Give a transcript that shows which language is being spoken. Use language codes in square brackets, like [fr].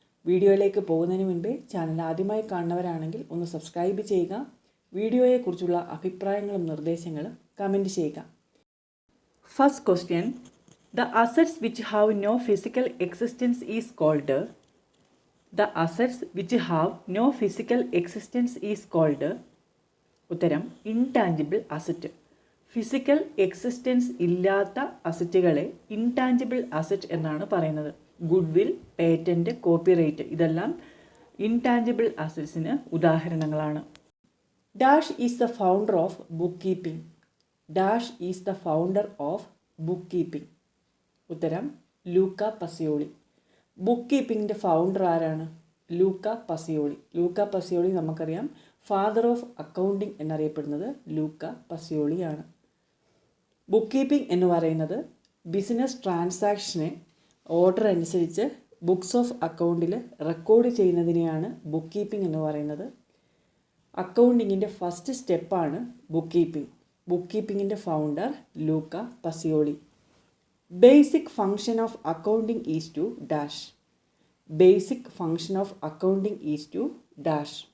[ml] വീഡിയോയിലേക്ക് പോകുന്നതിന് മുൻപേ ചാനൽ ആദ്യമായി കാണുന്നവരാണെങ്കിൽ ഒന്ന് സബ്സ്ക്രൈബ് ചെയ്യുക. വീഡിയോയെക്കുറിച്ചുള്ള അഭിപ്രായങ്ങളും നിർദ്ദേശങ്ങളും കമൻറ്റ് ചെയ്യുക. [en] First question, the assets which have no physical existence is called. The assets which have no physical existence is called. [ml] ഉത്തരം ഇൻടാഞ്ചിബിൾ അസറ്റ്. ഫിസിക്കൽ എക്സിസ്റ്റൻസ് ഇല്ലാത്ത അസറ്റുകളെ ഇൻടാഞ്ചിബിൾ അസറ്റ് എന്നാണ് പറയുന്നത്. ഗുഡ് വിൽ, പേറ്റൻറ്റ്, കോപ്പിറൈറ്റ് ഇതെല്ലാം intangible അസറ്റ്സിന് ഉദാഹരണങ്ങളാണ്. [en] Dash is the founder of book keeping. Dash is the founder of book keeping. [ml] ഉത്തരം ലൂക്ക പസിയോളി. Book കീപ്പിങ്ങിൻ്റെ founder ആരാണ്? ലൂക്ക പസിയോളി. ലൂക്ക പസിയോളി നമുക്കറിയാം father of accounting എന്നറിയപ്പെടുന്നത് ലൂക്ക പസിയോളിയാണ്. ബുക്ക് കീപ്പിംഗ് എന്ന് പറയുന്നത് ബിസിനസ് ട്രാൻസാക്ഷനെ ഓർഡർ അനുസരിച്ച് ബുക്സ് ഓഫ് അക്കൗണ്ടിൽ റെക്കോർഡ് ചെയ്യുന്നതിനെയാണ് ബുക്ക് കീപ്പിംഗ് എന്ന് പറയുന്നത്. അക്കൗണ്ടിങ്ങിൻ്റെ ഫസ്റ്റ് സ്റ്റെപ്പാണ് book keeping. Book കീപ്പിങ്ങിൻ്റെ founder Luca പസിയോളി. [en] Basic function of accounting is to dash. Basic function of accounting is to dash.